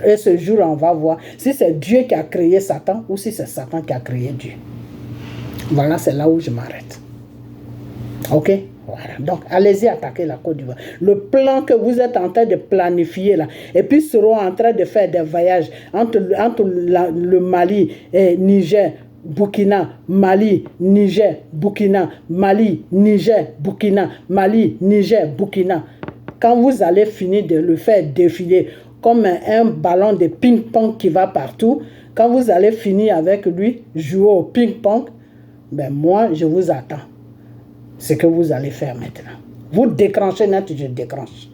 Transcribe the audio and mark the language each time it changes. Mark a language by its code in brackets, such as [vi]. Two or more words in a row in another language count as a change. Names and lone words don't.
[fr] Et ce jour, on va voir si c'est Dieu qui a créé Satan ou si c'est Satan qui a créé Dieu. Voilà, c'est là où je m'arrête. Ok? Voilà. Donc, allez-y attaquer la Côte d'Ivoire. Le plan que vous êtes en train de planifier là, et puis seront en train de faire des voyages entre le Mali et Niger, Burkina, Mali, Niger, Burkina, Mali, Niger, Burkina, Mali, Niger, Burkina. Quand vous allez finir de le faire défiler comme un ballon de ping-pong qui va partout, quand vous allez finir avec lui, jouer au ping-pong, ben moi, je vous attends. Ce que vous allez faire maintenant. Vous déclenchez net, je déclenche.